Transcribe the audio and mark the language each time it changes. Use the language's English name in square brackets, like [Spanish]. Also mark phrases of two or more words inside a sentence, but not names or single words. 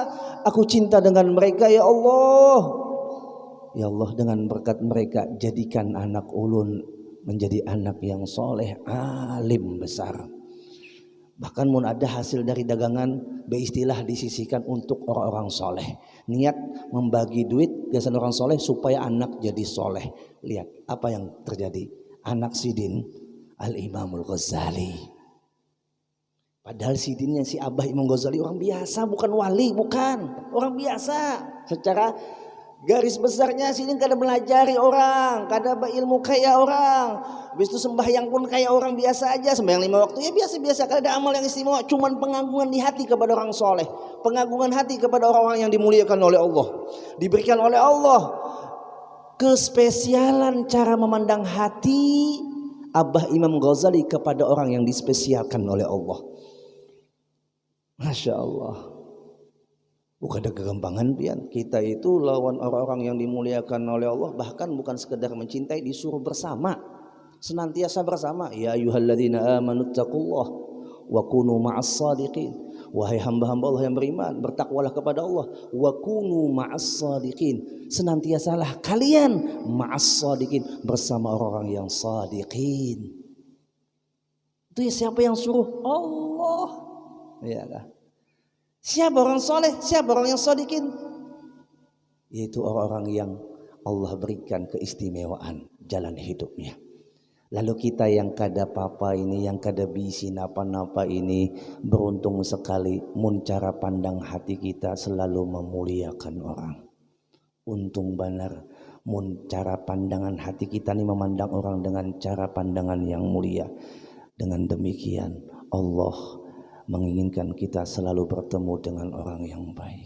[Indonesian] Aku cinta dengan mereka ya Allah. Ya Allah, dengan berkat mereka jadikan anak ulun menjadi anak yang soleh, alim besar. Bahkan mun ada hasil dari dagangan, beristilah disisihkan untuk orang-orang soleh. Niat membagi duit biasanya orang soleh supaya anak jadi soleh. Lihat apa yang terjadi. Anak Sidin Al-Imamul Ghazali. Padahal Sidinnya si Abah Imam Ghazali orang biasa, bukan wali, bukan. Orang biasa. Secara garis besarnya Sidin kada melajari orang, kada berilmu kayak orang. Habis itu sembahyang pun kayak orang biasa aja, sembahyang 5 waktu ya biasa-biasa, kada ada amal yang istimewa, cuman pengagungan di hati kepada orang soleh, pengagungan hati kepada orang-orang yang dimuliakan oleh Allah. Diberikan oleh Allah kespesialan cara memandang hati Abah Imam Ghazali kepada orang yang dispesialkan oleh Allah. [Arabic] ما شاء الله. [Indonesian] Bukan ada kegampangan pian. Kita itu lawan orang-orang yang dimuliakan oleh Allah, bahkan bukan sekedar mencintai, disuruh bersama, senantiasa bersama. [Arabic] يا أيها الذين آمنوا اتقوا الله وكونوا مع الصادقين. [Indonesian] Wahai hamba-hamba Allah yang beriman, bertakwalah kepada Allah. [Arabic] وكونوا مع الصادقين. [Indonesian] Senantiasalah kalian [Arabic] مع الصادقين, [Indonesian] bersama orang-orang yang sadiqin. Itu ya siapa yang suruh? Allah. Ya kan? Siapa orang soleh? Siapa orang yang sadiqin? Yaitu orang-orang yang Allah berikan keistimewaan jalan hidupnya. Lalu kita yang kada apa-apa ini, yang kada bisi napa-napa ini, beruntung sekali mun cara pandang hati kita selalu memuliakan orang. Untung benar mun cara pandangan hati kita ini memandang orang dengan cara pandangan yang mulia. Dengan demikian Allah menginginkan kita selalu bertemu dengan orang yang baik.